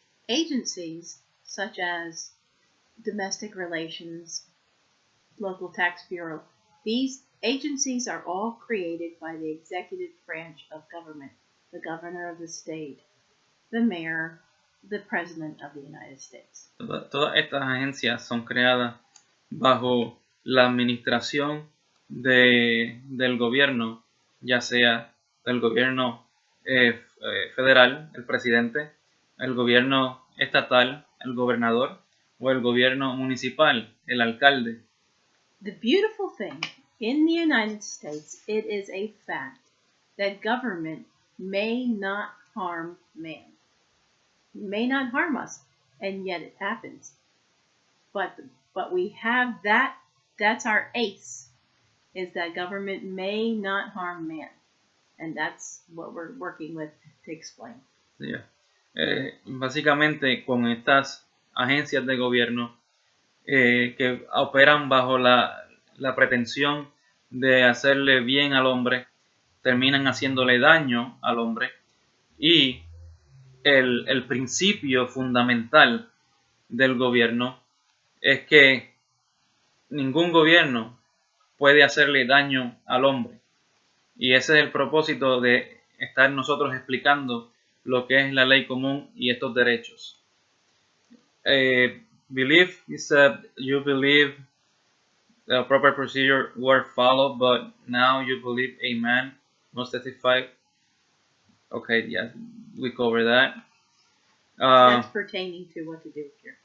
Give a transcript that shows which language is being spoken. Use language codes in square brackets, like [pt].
[en] Agencies such as domestic relations, local tax bureau, these agencies are all created by the executive branch of government, the governor of the state, the mayor, the president of the United States. [es] Todas estas agencias son creadas bajo la administración del gobierno, ya sea del gobierno federal, el presidente, el gobierno estatal, el gobernador, o el gobierno municipal, el alcalde. [en] The beautiful thing in the United States, it is a fact that government may not harm man. May not harm us, and yet it happens. But we have that's our ace, is that government may not harm man. And that's what we're working with to explain. Yeah. [es] Básicamente con estas agencias de gobierno que operan bajo la pretensión de hacerle bien al hombre, terminan haciéndole daño al hombre, y el principio fundamental del gobierno es que ningún gobierno puede hacerle daño al hombre, y ese es el propósito de estar nosotros explicando lo que es la ley común y estos derechos. [en] Belief is that you believe the proper procedure were followed, but now you believe a man must testify. Okay, yeah, we cover that. That's pertaining to what to do here.